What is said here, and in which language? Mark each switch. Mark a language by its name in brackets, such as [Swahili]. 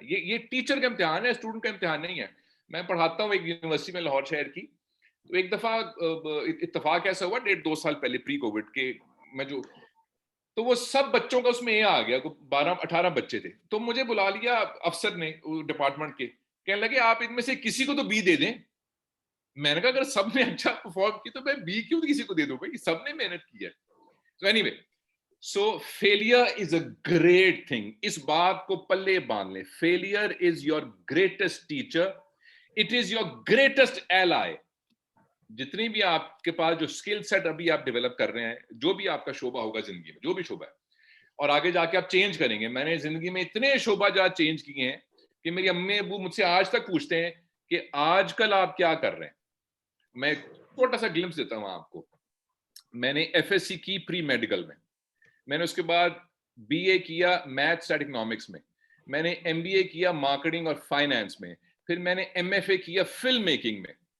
[Urdu] یہ ٹیچر کا امتحان ہے، اسٹوڈنٹ کا امتحان نہیں ہے. میں پڑھاتا ہوں ایک یونیورسٹی میں لاہور شہر کی، تو ایک دفعہ اتفاق ایسا ہوا 1.5-2 سال پہلے پری کووڈ کے، میں جو تو وہ سب بچوں کا اس میں یہ آ گیا، 12-18 بچے تھے، تو مجھے بلا لیا افسر نے ڈپارٹمنٹ کے، کہنے لگے آپ ان میں سے کسی کو تو بی دے دیں. میں نے کہا اگر سب نے اچھا پرفارم کی تو میں بی کیوں کسی کو دے دوں بھائی، سب نے محنت کی ہے. [English] So anyway, so failure is a great thing. [Urdu] اس بات کو پلے باندھ لیں. [English] Failure is your greatest teacher. It is your greatest ally. [Urdu] جتنی بھی آپ کے پاس جو اسکل سیٹ ابھی آپ ڈیولپ کر رہے ہیں، جو بھی آپ کا شعبہ ہوگا زندگی میں، جو بھی شعبہ ہے، اور آگے جا کے آپ چینج کریں گے. میں نے زندگی میں اتنے شعبہ جات چینج کیے ہیں کہ میری امی ابو مجھ سے آج تک پوچھتے ہیں کہ آج کل آپ کیا کر رہے ہیں. میں چھوٹا سا گلمس دیتا ہوں آپ کو. میں نے ایف ایس سی کی پری میڈیکل میں نے اس کے بعد بی اے کیا میتھس اینڈ اکنامکس میں نے ایم بی اے کیا مارکیٹنگ اور فائنانس میں، پھر میں نے ایم ایف اے کیا فلم میکنگ میں.